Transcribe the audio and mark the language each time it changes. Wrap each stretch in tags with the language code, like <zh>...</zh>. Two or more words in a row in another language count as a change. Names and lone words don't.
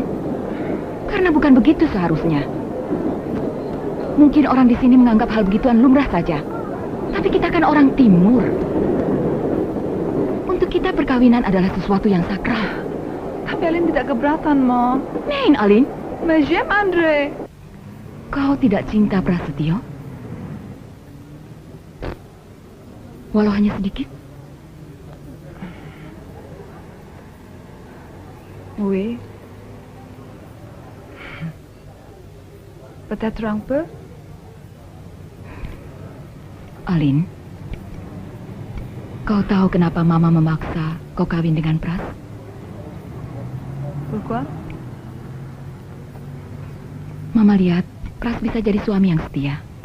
<id>Karena bukan begitu seharusnya. Mungkin orang di sini menganggap hal begituan lumrah saja. Tapi kita kan orang timur. Untuk kita perkawinan adalah sesuatu yang sakral. Tapi Alin tidak keberatan, Mom.</id> <de>Nein, Alin.</de> <fr>Mais j'aime Andre.</fr> <id>Kau tidak cinta Prasetyo? Walau hanya sedikit?</id> <fr>Oui. Peut-être un peu.</fr> <id>Alin, kau tahu kenapa Mama memaksa kau kawin dengan Pras?</id> <fr>Pourquoi?</fr> <id>Mama lihat Pras bisa jadi suami yang setia.</id>